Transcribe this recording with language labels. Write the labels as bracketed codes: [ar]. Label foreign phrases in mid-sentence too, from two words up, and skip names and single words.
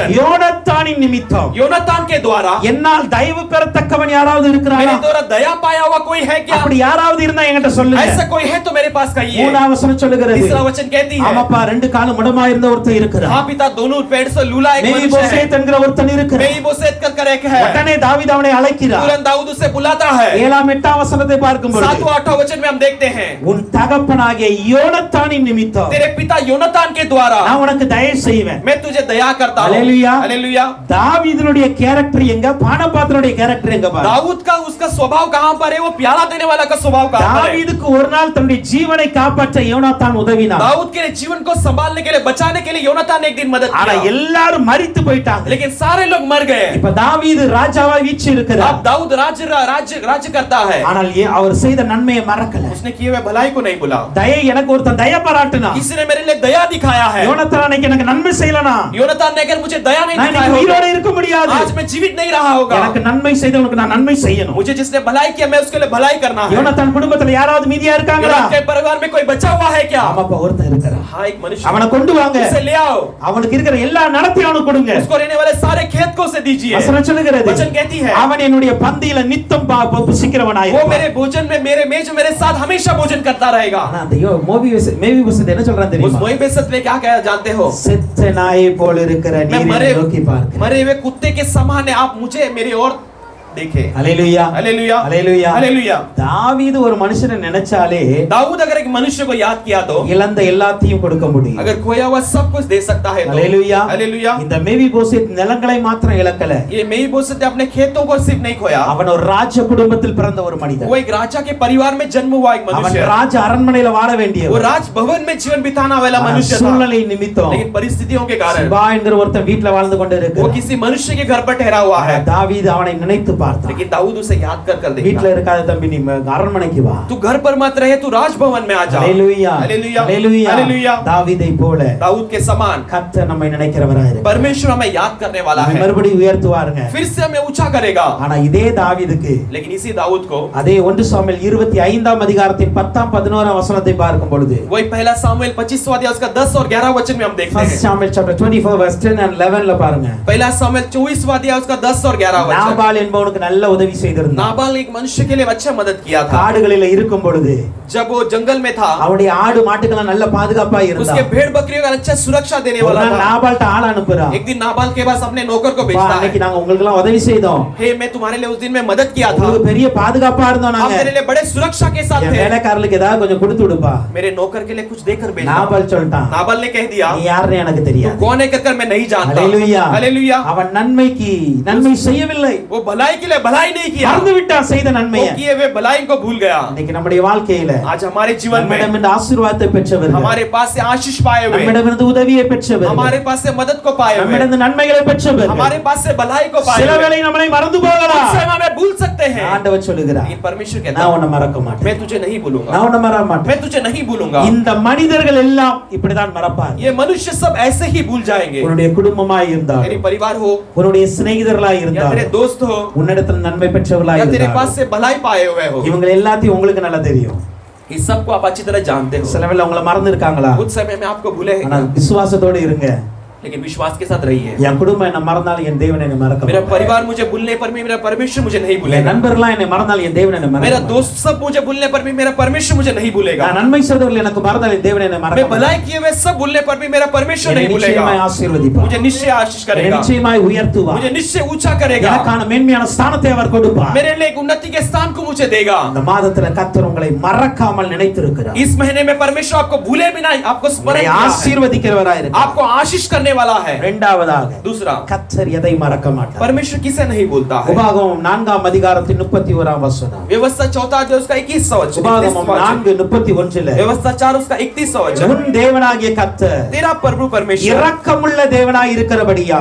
[ta] யோனத்தானின் நிமித்தம் [hi] योनातान के द्वारा [ta] என்னால் தயவு பெறத்தக்கவன் யாராவது இருக்கிறாரா? [hi] मेरे द्वारा दया पाया हुआ कोई है क्या? [ta] அப்படி யாராவது இருந்தா என்கிட்ட சொல்லுங்க. [hi] ऐसा कोई है तो मेरे पास कहिए। [ta] 3ஆம் வசனம் சொல்லுகிறது, [hi] तीसरा वचन कहती है, [ta] ஆமாப்பா 2 காலும் முடமா இருந்த ஒருத்தன் இருக்கிறார், [hi] हाँ पिता दोनों पेड़ से लूला एक मनुष्य है, [ta] மேவிபோசேத் என்கிற ஒருத்தன் இருக்கிறார். [hi] मेफीबोशेत कर एक है। [ta] உடனே தாவீது அவனை அழைக்கிறார். [hi] तुरंत दाऊद उसे बुलाता है। [ta] 7ஆம் 8ஆம் வசனத்தை பார்க்கும் பொழுது, [hi] 7वां 8वां वचन में हम देखते हैं, [ta] உன் தகப்பனாகிய யோனத்தானின் நிமித்தம் [hi] तेरे पिता योनातान के द्वारा [ta] நான் உனக்கு தயவு செய்வேன். [hi] मैं तुझे दया करता हूं। हालेलुया। हालेलुया। [ta] தாவீதுனுடைய கேரக்டர் எங்க, பானபாத்திரனுடைய கேரக்டர் எங்க பாருங்க. [hi] दाऊद का उसका स्वभाव कहां पर है? वो प्याला देने वाला का स्वभाव कहां पर है? [ta] தாவீதுக்கு ஒரு நாள் தன்னுடைய ஜீவனை காப்பாற்ற யோனாத்தான் உதவினார். [hi] दाऊद के लिए जीवन को संभालने के लिए बचाने के लिए योनातान ने एक दिन मदद [ta] ஆனா [hi] किया, [ta] எல்லாரும் மரித்து போயிட்டாங்க. [hi] लेकिन सारे लोग मर गए। [ta] இப்ப தாவீது ராஜாவா வீச்சு இருக்கிறார். [hi] अब दाऊद राज्य करता है, [ta] ஆனால் அவர் செய்த நன்மையை மறக்கல. [hi] उसने किए हुए भलाई को नहीं भूला। [ta] தயை எனக்கு ஒருத்தன் தயை பாராட்டினா, [hi] किसी ने मेरे लिए दया दिखाया है। [ta] யோனத்தான் அன்னைக்கு எனக்கு நன்மை செய்யலனா [hi] योनातान ने अगर मुझे दया नहीं [ta] நான் [hi] दिखाई [ta] இன்னைக்கு உயிரோட [hi] होती, [ta] இருக்க முடியாது. [hi] आज मैं जीवित नहीं रहा होगा। [ta] எனக்கு நன்மை செய்தவனுக்கு நான் நன்மை செய்யணும். [hi] मुझे जिसने भलाई किया मैं उसके लिए भलाई करना है। [ta] யோனத்தான் குடும்பத்துல யாராவது மீதியா இருக்காங்களா? [hi] योनातान के परिवार में कोई बचा हुआ है क्या? [ta] ஆமாப்பா ஒருத்தன் இருக்கறான். [hi] हाँ, एक मनुष्य। [ta] அவனை கொண்டு வாங்க. [hi] उसे ले आओ। [ta] அவனுக்கு இருக்கிற எல்லா நடத்தையும் அவனுக்கு கொடுங்க. [hi] उसको रहने वाले सारे खेत को उसे दीजिए। [ta] வசனம் சொல்லுகிறது [hi] वचन कहती है, [ta] அவன் என்னுடைய பந்தியில நித்தம் புசிக்கிறவனாய் [hi] वो [ta] இருப்பான். [hi] मेरे भोजन में मेरे मेज में मेरे साथ हमेशा भोजन करता रहेगा। [ta] ஆனா அந்த மேவி வசனத்தை என்ன சொல்றான் [hi] उस [ta] தெரியுமா? [hi] मोइबेसत में क्या कहा जानते हो? [ta] செத்த நாயை போல இருக்கிற [hi] मैं [ta] நீர் [hi] मरे [ta] என்னை நோக்கி பார்க்கிறேன். [hi] मरे हुए कुत्ते के समान है, आप मुझे मेरी ओर देखे। [ta] ஹalleluya [hi] हालेलुया [ta] ஹalleluya [hi] हालेलुया। [ta] தாவீது ஒரு மனுஷனை நினைச்சாலே [hi] दाऊद अगर एक मनुष्य को याद किया तो [ta] இழந்த எல்லாத்தையும் கொடுக்க முடியும். [hi] अगर खोया हुआ सब कुछ दे सकता है तो। [ta] ஹalleluya [hi] हालेलुया। [ta] இந்த மேவிபோசேத் நிலங்களை மாத்திரம் இழக்கல, [hi] ये मेफीबोशेत ने अपने खेतों को सिर्फ नहीं खोया, [ta] அவன் ஒரு ராஜ குடும்பத்தில் பிறந்த ஒரு மனிதன். [hi] वो एक राजा के परिवार में जन्म हुआ एक [ta] அவன் [hi] मनुष्य। [ta] ராஜ அரண்மனையில வாழ [hi] वो [ta] வேண்டியவன். [hi] राज भवन में जीवन बिताना वाला मनुष्य था, [ta] சூழ்நிலை நிமித்தம் [hi] लेकिन परिस्थितियों के कारण [ta] சிபா என்கிற ஒருத்தன் வீட்ல வாழ்ந்து கொண்டு [hi] वो [ta] இருக்கிறான். [hi] किसी मनुष्य के घर पर ठहरा हुआ है। [ta] தாவீது அவனை நினைத்து பார்த்தான். [hi] लेकिन दाऊद उसे याद कर [ta] வீட்ல [hi] देखा, [ta] இருக்காத தம்பி நீ அரண்மனைக்கு வா. [hi] तू घर पर मत रहे, तू राजभवन में आ जा। [ta] ஹalleluya [hi] हालेलुया [ta] ஹalleluya [hi] हालेलुया। [ta] தாவீதை போல [hi] दाऊद के समान [ta] கர்த்தர் நம்மை நினைக்கிறவராய் இருக்கிறார். [hi] परमेश्वर हमें याद करने वाला है, [ta] மறுபடியும் உயர்த்துவாருங்க. [hi] फिर से हमें ऊंचा करेगा। [ta] ஆனா இதே தாவீதுக்கு [hi] लेकिन इसी दाऊद को [ta] அதே 1 சாமுவேல் 25ஆம் அதிகாரத்தின் 10ஆம் 11ஆம் வசனத்தை பார்க்கும் பொழுது [hi] वही पहला सामुएल 25वां अध्याय उसका 10 और 11 वचन में हम देखते [ta] 1 [hi] हैं। [ta] சாமுவேல் [en] chapter 24 verse 10 and 11 [ta] ல பாருங்க. [hi] पहला सामुएल 24वां अध्याय उसका 10 और 11 वचन। [ta] நாபால் என்பவனுக்கு நல்ல உதவி செய்திருந்தான். [hi] नाबाल एक मनुष्य के लिए अच्छा मदद किया था। [ta] காடுகளில இருக்கும் பொழுது [hi] जब वो जंगल में था, [ta] அவருடைய ஆடு மாட்டுக்கெல்லாம் நல்ல பாதுகாப்பா [hi] उसके [ta] இருந்தான். [hi] भेड़ बकरियों का अच्छा सुरक्षा देने [ta] ஒரு [hi] वाला [ta] நாள் [hi] था। [ta] நாபால்ட்ட ஆள் அனுப்புறான். [hi] एक दिन नाबाल के पास अपने नौकर को [ta] பா, [hi] भेजता [ta] அன்னைக்கு [hi] है, [ta] நாங்க உங்களுக்கு எல்லாம் உதவி செய்தோம். [hi] हे मैं तुम्हारे लिए उस दिन में मदद किया था, [ta] உங்களுக்கு பெரிய பாதுகாப்பா இருந்தோம் [hi] आप [ta] நாங்க. [hi] मेरे लिए बड़े सुरक्षा के साथ [ta] என் [hi] थे, [ta] வேலைக்காரர்களுக்கு ஏதாவது கொஞ்சம் கொடுத்து விடுப்பா. [hi] मेरे नौकर के लिए कुछ देकर भेजना। [ta] நாபால் சொல்லிட்டான், [hi] नाबाल ने कह दिया, [ta] நீ யாருன்னு எனக்கு [hi] तू [ta] தெரியாது. [hi] कौन है कहकर मैं नहीं जानता। [ta] ஹalleluya [hi] हालेलुया। [ta] அவன் நன்மைக்கு நன்மை செய்யவில்லை, [hi] वो भलाई के लिए भलाई नहीं किया, [ta] மறந்து விட்டான் செய்த [hi] वो [ta] நன்மையை. [hi] किए हुए भलाई को भूल गया। [ta] இன்னைக்கு நம்முடைய வாழ்க்கையில [hi] आज हमारे जीवन में [ta] நம்மிடமிருந்து ஆசீர்வாதத்தை பெற்றவர்கள், [hi] हमारे पास से आशीष पाए हुए, [ta] நம்மிடமிருந்து உதவியை பெற்றவர்கள், [hi] हमारे पास से मदद को पाए हुए, [ta] நம்மிடமிருந்து நன்மைகளை பெற்றவர்கள், [hi] हमारे पास से भलाई को पाए [ta] சில [hi] हुए, [ta] வேளை நம்மளை மறந்து [hi] कुछ [ta] போகலாம். [hi] समय हमें भूल सकते हैं, [ta] ஆண்டவர் சொல்லுகிறார், [hi] लेकिन परमेश्वर कहता [ta] நான் [hi] है [ta] உன்னை மறக்க மாட்டேன், [hi] मैं तुझे नहीं भूलूंगा, [ta] நான் உன்னை மறக்க மாட்டேன். [hi] मैं तुझे नहीं भूलूंगा। [ta] இந்த மனிதர்கள் எல்லாம் இப்படிதான் மறப்பார். [hi] ये मनुष्य सब ऐसे ही भूल जाएंगे। [ta] உன்னுடைய குடும்பமாய் இருந்தால், [hi] तेरे परिवार हो [ta] உன்னுடைய சிநேகிதர்களாய் [hi] या [ta] இருந்தால், [hi] तेरे दोस्त हो [ta] உன்னிடத்தில் நன்மை பெற்றவர்களாய் [hi] या तेरे [ta] இருந்தால், [hi] पास से भलाई पाए हुए हो, [ta] இவங்க எல்லாத்தையும் உங்களுக்கு நல்லா தெரியும். [hi] इस सब को आप अच्छी तरह जानते हो। [ta] சில வேளை உங்களை மறந்து இருக்காங்களா? [hi] कुछ समय में आपको भूले हैं, [ta] ஆனா விசுவாசத்தோடு இருங்க. [hi] लेकिन विश्वास के साथ रहिए। [ta] என் குடும்பம் என்ன மறந்தாலும் என் தேவன் என்னை மறக்க [hi] मेरा [ta] மாட்டார். [hi] परिवार मुझे भूलने पर भी मेरा परमेश्वर मुझे नहीं [ta] என் [hi] भूलेगा। [ta] நண்பர்கள்லாம் என்னை மறந்தாலும் என் தேவன் என்னை மறக்க [hi] मेरा [ta] மாட்டார். [hi] दोस्त सब मुझे भूलने पर भी मेरा परमेश्वर मुझे नहीं भूलेगा। [ta] நான் நன்மை செய்தவர்கள் எனக்கு மறந்தால் என் தேவன் என்னை மறக்க [hi] मैं [ta] மாட்டார். [hi] भलाई किए हुए सब भूलने पर भी मेरा परमेश्वर [ta] என்னை [hi] नहीं भूलेगा। [ta] நிச்சயமாய் ஆசீர்வதிப்பார், [hi] मुझे निश्चय आशीष [ta] என்னை [hi] करेगा, [ta] நிச்சயமாய் உயர்த்துவார், [hi] मुझे निश्चय ऊंचा करेगा, [ta] எனக்கான மேன்மையான ஸ்தானத்தை அவர் கொடுப்பார். [hi] मेरे लिए एक उन्नति के स्थान को मुझे देगा। [ta] இந்த மாதத்துல கர்த்தர் உங்களை மறக்காமல் நினைத்திருக்கிறார். [hi] इस महीने में परमेश्वर आपको भूले भी नहीं, आपको स्मरण [ta] உங்களை [hi] किया है, [ta] ஆசீர்வதிக்கிறவராய் இருக்கிறார். [hi] आपको आशीष करने वाला है। [ta] இரண்டாவதாக [hi] दूसरा, [ta] கர்த்தர் எதை மறக்க மாட்டார். [hi] परमेश्वर किसे नहीं भूलता है। [ta] உபாகமம் 4ஆம் அதிகாரத்தின் 31ஆம் வசனம். [hi] व्यवस्था 4 अध्याय उसका 21वां वचन, [ta] உபாகமம் 4:31 [hi] व्यवस्था 4 उसका 31वां वचन। [ta] உன் தேவனாகிய கர்த்தர் [hi] तेरा प्रभु परमेश्वर [ta] இரக்கமுள்ள தேவனாய் இருக்கிறபடியா